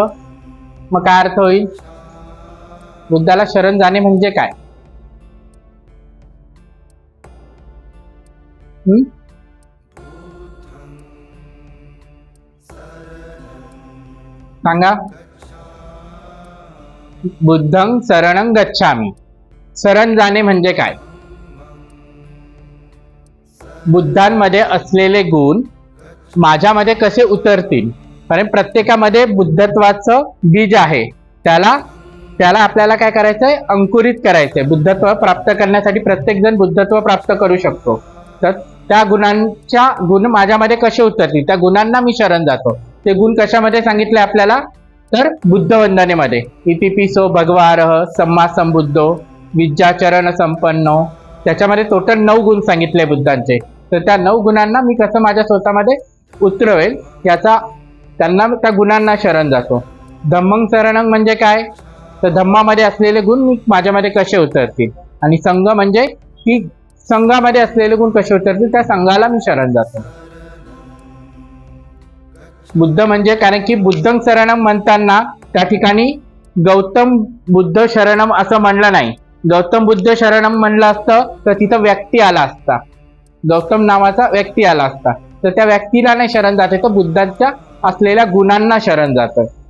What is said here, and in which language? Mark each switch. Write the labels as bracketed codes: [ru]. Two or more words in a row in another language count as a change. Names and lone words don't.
[mr] मग काय अर्थ होईल? बुद्धाला शरण जाणे म्हणजे काय? सांगा. [pi] बुद्धं शरणं गच्छामि. [mr] शरण जाणे म्हणजे काय? बुद्धांमध्ये असलेले गुण माझ्यामध्ये कसे उतरतील? कारण प्रत्येकामध्ये बुद्धत्वाचं बीज आहे, त्याला आपल्याला काय करायचंय? अंकुरित करायचंय. बुद्धत्व प्राप्त करण्यासाठी प्रत्येक जण बुद्धत्व प्राप्त करू शकतो. तर त्या गुण माझ्यामध्ये कसे उतरतील? त्या गुणांना मी शरण जातो. ते गुण कशामध्ये सांगितले आपल्याला? तर बुद्ध वंदनेमध्ये. [pi] इतिपिसो भगवारः सम्मा संबुद्धो विद्याचरण संपन्नो. [mr] त्याच्यामध्ये टोटल 9 गुण सांगितले बुद्धांचे. तर त्या 9 गुणांना मी कसं माझ्या स्वतःमध्ये उतरवेल त्यांना त्या गुणांना शरण जातो. धम्मं शरणं म्हणजे काय? तर धम्मामध्ये असलेले गुण मी माझ्यामध्ये कसे उतरतील. आणि संघ म्हणजे की संघामध्ये असलेले गुण कसे उतरतील, त्या संघाला मी शरण जातो. बुद्ध म्हणजे, कारण की [pi] बुद्धं शरणम [mr] म्हणताना त्या ठिकाणी गौतम बुद्ध शरणम असं म्हणलं नाही. गौतम बुद्ध शरणम म्हणलं असतं तर तिथं व्यक्ती आला असता, गौतम नावाचा व्यक्ती आला असता. तर त्या व्यक्तीला नाही शरण जाते, तर बुद्धांच्या असलेल्या गुणांना शरण जातं.